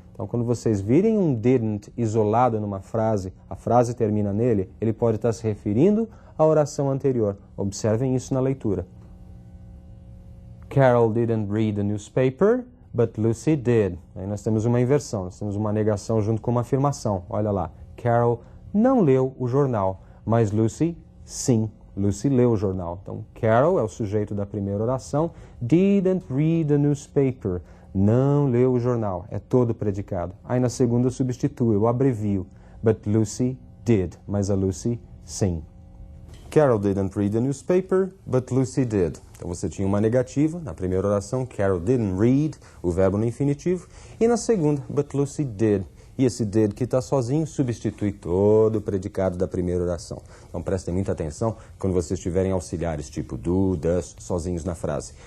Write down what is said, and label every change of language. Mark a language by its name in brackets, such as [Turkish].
[Portuguese] Então, quando vocês virem um didn't isolado numa frase, a frase termina nele, ele pode estar se referindo à oração anterior. Observem isso na leitura. [English] Carol didn't read the newspaper, but Lucy did. [Portuguese] Aí nós temos uma inversão, nós temos uma negação junto com uma afirmação. Olha lá, Carol não leu o jornal, mas Lucy, sim. Lucy leu o jornal. Então, Carol é o sujeito da primeira oração. [English] Didn't read the newspaper. [Portuguese] Não leu o jornal. É todo predicado. Aí na segunda eu substituo, eu abrevio. [English] But Lucy did. [Portuguese] Mas a Lucy, sim. [English] Carol didn't read the newspaper, but Lucy did. [Portuguese] Então você tinha uma negativa na primeira oração. [English] Carol didn't read, [Portuguese] o verbo no infinitivo. E na segunda, [English] but Lucy did. [Portuguese] E esse did que está sozinho substitui todo o predicado da primeira oração. Então prestem muita atenção quando vocês tiverem auxiliares tipo do, does, sozinhos na frase.